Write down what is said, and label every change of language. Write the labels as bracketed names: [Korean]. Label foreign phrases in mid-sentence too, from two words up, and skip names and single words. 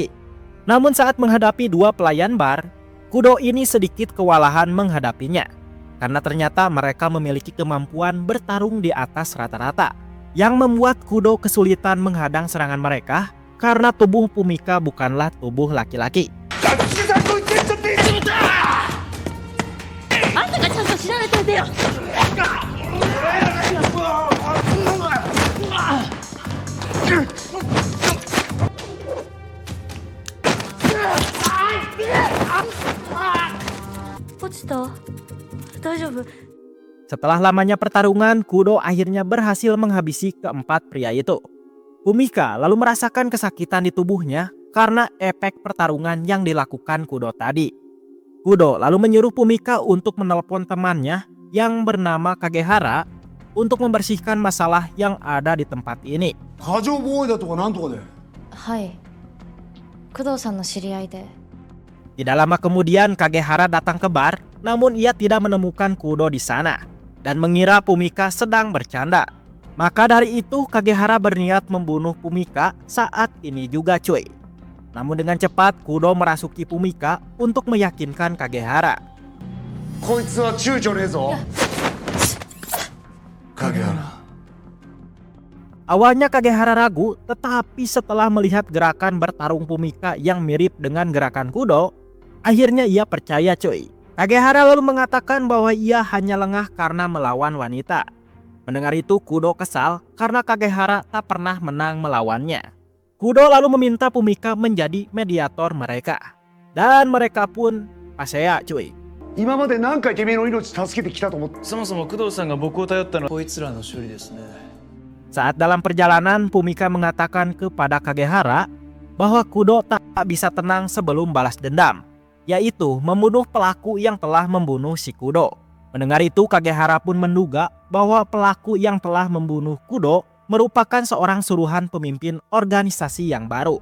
[Indonesian] Namun saat menghadapi dua pelayan bar, Kudo ini sedikit kewalahan menghadapinya. Karena ternyata mereka memiliki kemampuan bertarung di atas rata-rata, yang membuat Kudo kesulitan menghadang serangan mereka karena tubuh Fumika bukanlah tubuh laki-laki. [Japanese] あんたがちゃんと調べといてよ。落ちた？大丈夫？ [Indonesian] Setelah lamanya pertarungan, Kudo akhirnya berhasil menghabisi keempat pria itu. Fumika lalu merasakan kesakitan di tubuhnya karena efek pertarungan yang dilakukan Kudo tadi. Kudo lalu menyuruh Fumika untuk menelpon temannya yang bernama Kagehara untuk membersihkan masalah yang ada di tempat ini. [Japanese] 過剰防衛だとかなんとかで。はい。工藤さんの知り合いで。 [Indonesian] Tidak lama kemudian Kagehara datang ke bar, namun ia tidak menemukan Kudo di sana dan mengira Fumika sedang bercanda. Maka dari itu Kagehara berniat membunuh Fumika saat ini juga cuy. Namun dengan cepat Kudo merasuki Fumika untuk meyakinkan Kagehara. [Japanese] こいつは躊躇ねえぞ。影原。 [Indonesian] Awalnya Kagehara ragu, tetapi setelah melihat gerakan bertarung Fumika yang mirip dengan gerakan Kudo, akhirnya ia percaya cuy. Kagehara lalu mengatakan bahwa ia hanya lengah karena melawan wanita. Mendengar itu Kudo kesal karena Kagehara tak pernah menang melawannya. Kudo lalu meminta Fumika menjadi mediator mereka. Dan mereka pun pasea cuy. [Japanese] 今まで何回てめえの命助けてきたと思って。そもそも工藤さんが僕を頼ったのはこいつらの処理ですね。 [Indonesian] Saat dalam perjalanan, Fumika mengatakan kepada Kagehara bahwa Kudo tak bisa tenang sebelum balas dendam, yaitu membunuh pelaku yang telah membunuh si Kudo. Mendengar itu Kagehara pun menduga bahwa pelaku yang telah membunuh Kudo merupakan seorang suruhan pemimpin organisasi yang baru.